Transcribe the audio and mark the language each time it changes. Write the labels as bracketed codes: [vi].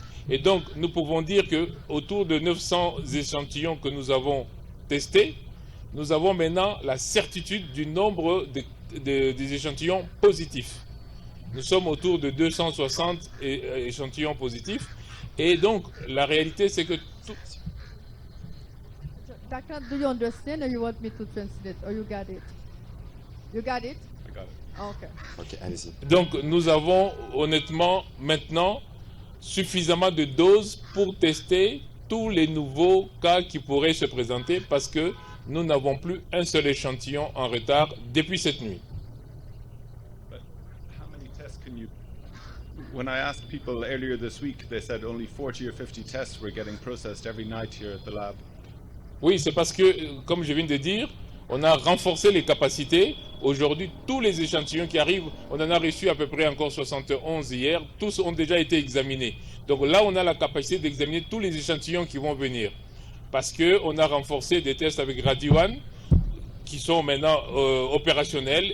[fr] Et donc, nous pouvons dire que autour de 900 échantillons que nous avons testés, nous avons maintenant la certitude du nombre des échantillons positifs. Nous sommes autour de 260 échantillons positifs. Et donc, la réalité, c'est que tout... [en] Doctor, do you understand or you want me to translate? Or you got it? You got it? I got it. Oh, okay. [fr] Ok, allez-y. Donc, nous avons honnêtement maintenant suffisamment de doses pour tester tous les nouveaux cas qui pourraient se présenter parce que nous n'avons plus un seul échantillon en retard depuis cette nuit. [en] But how many tests can you... When I asked people earlier this week, they said only 40 or 50 tests were getting processed every night here at the lab. [fr] Oui, c'est parce que, comme je viens de dire, on a renforcé les capacités. Aujourd'hui, tous les échantillons qui arrivent, on en a reçu à peu près encore 71 hier, tous ont déjà été examinés. Donc là, on a la capacité d'examiner tous les échantillons qui vont venir. Parce qu'on a renforcé des tests avec RadiOne qui sont maintenant opérationnels.